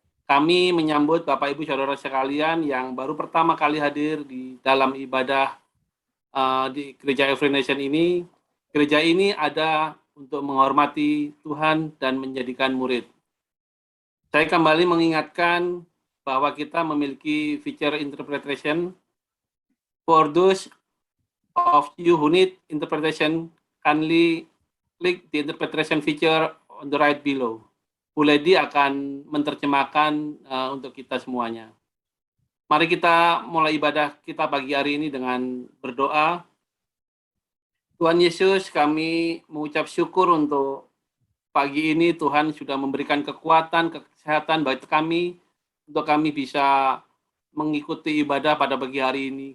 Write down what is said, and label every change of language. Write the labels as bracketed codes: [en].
[id] Kami menyambut Bapak Ibu Saudara sekalian yang baru pertama kali hadir di dalam ibadah di Gereja Every Nation ini. Gereja ini ada untuk menghormati Tuhan dan menjadikan murid. Saya kembali mengingatkan bahwa kita memiliki feature interpretation. [en] For those of you who need interpretation, kindly click the interpretation feature on the right below. [id] Bu Lady akan menerjemahkan untuk kita semuanya. Mari kita mulai ibadah kita pagi hari ini dengan berdoa. Tuhan Yesus, kami mengucap syukur untuk pagi ini Tuhan sudah memberikan kekuatan, kesehatan bagi kami, untuk kami bisa mengikuti ibadah pada pagi hari ini.